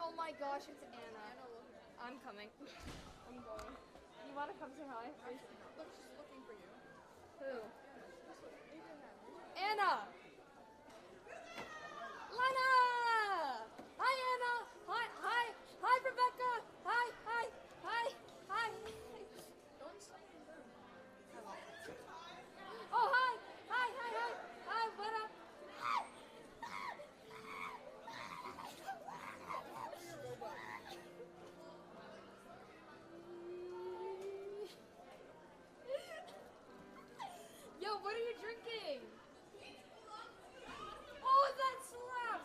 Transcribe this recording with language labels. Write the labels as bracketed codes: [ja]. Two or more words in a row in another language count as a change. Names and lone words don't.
[en] my gosh, it's Anna. I'm coming. I'm going. You want to come say hi? Look, she's looking for you. Who? Anna! Lana! Hi, Anna! Hi, hi! Hi, Rebecca! Hi, hi, hi, hi! Oh, hi! Hi, hi, hi! Hi, what up? Yo, what are you drinking? Oh, that slaps!